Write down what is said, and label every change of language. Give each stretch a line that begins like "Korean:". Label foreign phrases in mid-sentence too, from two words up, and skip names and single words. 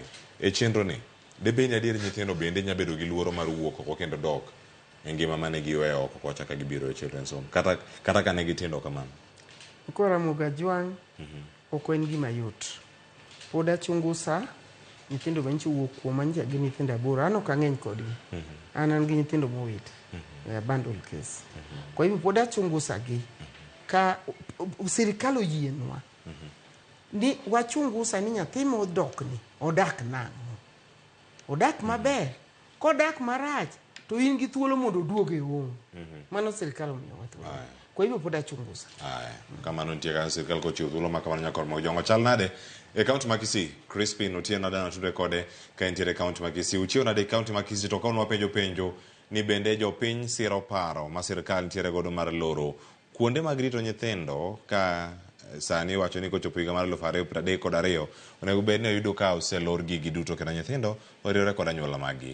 Luo (Kenya and Tanzania): E chenro ni debeni adier nyithindo bende nya bedo gi luoro mar wuok oko kendo dok e ngima mane giweyo oko kocha ka gibiro e
English: children's home
Luo (Kenya and Tanzania): kata ka ne gitindo kamano. Kwa Ramogi Ajwang' ok en gima yot. Pod achungusa nyithindo manyicho wuok kuom anja gi nyithindo aboro an ok ang'eny kodgi. An gi nyithindo mowit bundle case.
Swahili: Kwa hivyo
Luo (Kenya and Tanzania): pod achungusa gi ka sirkal oyienwa ni wachungusa ni nyathi modok ni odak nang'o. Odak maber. Kodak marach to in gi thuolo mondo duoge e home. Mano sirkal omiyowa thuolo.
Swahili: Kwa hivyo
Luo (Kenya and Tanzania): pod achungusa. Kamano nitie ka sirkal kochiwo thuolo ma kamano nyaka Ramogi Ajwang' chal nade e kaunti ma Kisii. Crispin Otieno dana tudre kode ka entiere kaunti ma Kisii. Uchiew nade kaunti ma Kisii to kaunwa penjo ni bende jopiny siro paro ma sirkal nitiere godo mar loro kuonde mag rito nyithindo ka sani wacho ni kochopo higa mar 2032 onego bed ni oyudo ka oselor gigi duto kendo nyithindo oriwore kod anyuola maggi.